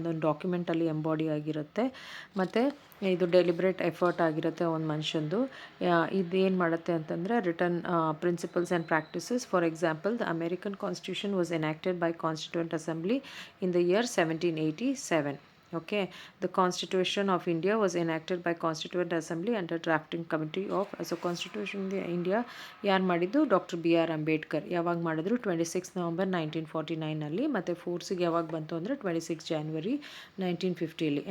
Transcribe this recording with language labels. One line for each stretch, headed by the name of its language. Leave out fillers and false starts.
Kannada: ಅದೊಂದು ಡಾಕ್ಯುಮೆಂಟಲ್ಲಿ ಎಂಬಾಡಿ ಆಗಿರುತ್ತೆ. ಮತ್ತು ಇದು ಡೆಲಿಬ್ರೇಟ್ ಎಫರ್ಟ್ ಆಗಿರುತ್ತೆ ಒಂದು ಮನುಷ್ಯಂದು. ಇದೇನು ಮಾಡುತ್ತೆ ಅಂತಂದರೆ return principles and practices.
English: For example, the American Constitution was enacted by Constituent Assembly in the year 1787. Okay, the Constitution of India was enacted by Constituent Assembly under drafting committee of.
Kannada: So Constitution of India ಯಾರು ಮಾಡಿದ್ದು? Doctor BR Ambedkar. ಯಾವಾಗ ಮಾಡಿದ್ರು? 26 November 1949ನಲ್ಲಿ. ಮತ್ತು ಫೋರ್ಸಿಗೆ ಯಾವಾಗ ಬಂತು ಅಂದರೆ 26 January 1950ಲಿ.